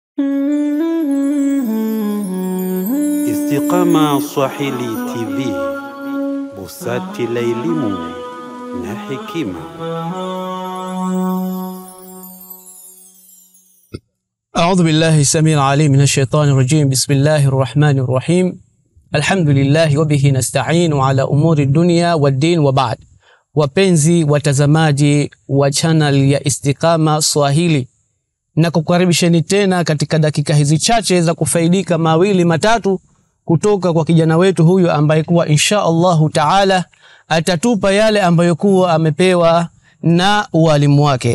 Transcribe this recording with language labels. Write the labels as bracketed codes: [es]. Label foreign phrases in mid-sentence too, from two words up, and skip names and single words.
[sw] Istiqama Swahili TV, busati la elimu na hekima. [ar] أعوذ بالله السميع العليم من الشيطان الرجيم. بسم الله الرحمن الرحيم. الحمد لله وبه نستعين على أمور الدنيا والدين وبعد. [sw] Wapenzi watazamaji wa channel ya Istiqama Swahili, na kukaribisheni tena katika dakika hizi chache za kufaidika mawili matatu kutoka kwa kijana wetu huyu ambaye kuwa [ar] إن شاء الله تعالى [sw] atatupa yale ambayo kuwa amepewa na walimu wake.